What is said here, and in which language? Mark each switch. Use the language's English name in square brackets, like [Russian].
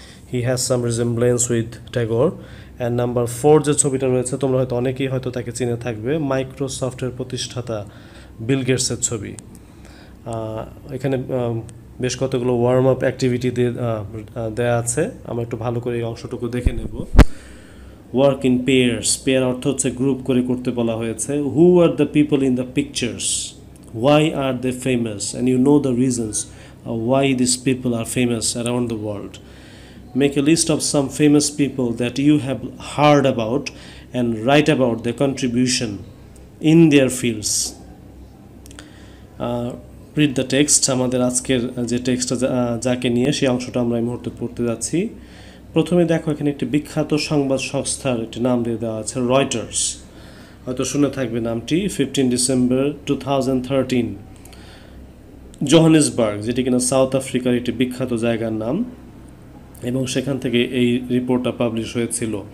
[English] He has some resemblance with Tagore. [Bangla] And number 4 যে ছবিটা রয়েছে তোমরা অনেকেই হয়তো তাকে চিনে থাকবে, মাইক্রোসফটের প্রতিষ্ঠাতা বিল গেটসের ছবি। এখানে বেশ কতগুলো ওয়ার্ম আপ অ্যাক্টিভিটি দেয়া আছে, আমরা একটু ভালো করে এই অংশটুকু দেখে নেব। [English] work in pairs, [Bangla] পেয়ার অর্থ হচ্ছে গ্রুপ করে করতে বলা হয়েছে। [English] Who are the people in the pictures, why are they famous, and you know the reasons why these people are famous around the world. Make a list of some famous people that you have heard about and write about their contribution in their fields. Read the text. [Bangla] আমাদের আজকের যে টেক্সটটা যাকে নিয়ে সেই অংশটা আমরা এই মুহূর্তে পড়তে যাচ্ছি। প্রথমে দেখো এখানে একটি বিখ্যাত সংবাদ সংস্থার একটি নাম দিয়ে দেওয়া আছে, রয়টার্স। হয়তো শুনে থাকবে নামটি। 15 ডিসেম্বর 2013, জোহানেসবার্গ, যেটি কিনা সাউথ আফ্রিকার একটি বিখ্যাত জায়গার নাম, এবং সেখান থেকে এই রিপোর্টটা পাবলিশ হয়েছিল।